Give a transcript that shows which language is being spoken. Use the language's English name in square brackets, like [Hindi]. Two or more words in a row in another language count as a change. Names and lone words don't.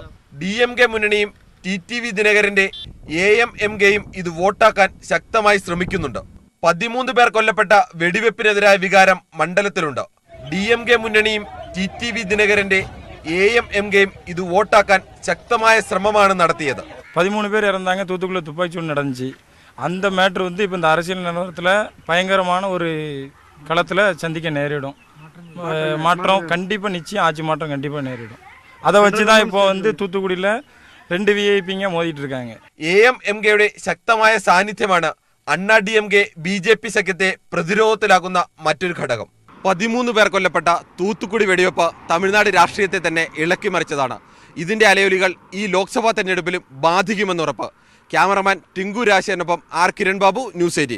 [Malayalam] DMK മുന്നണിയും TTV ദിനകരന്റെ AMMKയും ഇത് വോട്ടാക്കാൻ ശക്തമായി ശ്രമിക്കുന്നുണ്ട്. 13 പേർ കൊല്ലപ്പെട്ട വെടിവെപ്പിനെതിരായ വികാരം മണ്ഡലത്തിലുണ്ട്. DMK മുന്നണിയും TTV ദിനകരന്റെ AMMKയും ഇത് വോട്ടാക്കാൻ ശക്തമായ ശ്രമമാണ് നടത്തിയത്. [Tamil] 13 பேர் இறந்தாங்க. தூத்துக்குள்ள துப்பாக்கி சூடு நடந்துச்சு. அந்த மேட்ரு இப்போ இந்த அரசியல் நிலவரத்தில் பயங்கரமான ஒரு களத்தில் சந்திக்க நேரிடும். மாற்றம் கண்டிப்பாக நிச்சயம் ஆட்சி மாற்றம் கண்டிப்பாக நேரிடும். அதை வச்சு தான் இப்போ தூத்துக்குடியில் 2 VIPங்க மோதிட்டு இருக்காங்க. [Malayalam] AMMKയുടെ ശക്തമായ സാന്നിധ്യമാണ് അണ്ണാ DMK BJP സഖ്യത്തെ പ്രതിരോധത്തിലാക്കുന്ന മറ്റൊരു ഘടകം. 13 പേർ കൊല്ലപ്പെട്ട തൂത്തുക്കുടി വെടിവെപ്പ് തമിഴ്നാട് രാഷ്ട്രീയത്തെ തന്നെ ഇളക്കിമറിച്ചതാണ്. ഇതിന്റെ അലയൊലികൾ ഈ ലോക്സഭാ തെരഞ്ഞെടുപ്പിലും ബാധിക്കുമെന്നുറപ്പ്. ക്യാമറമാൻ ടിങ്കു രാശേനൊപ്പം ആർ കിരൺ ബാബു, ന്യൂസ് 18.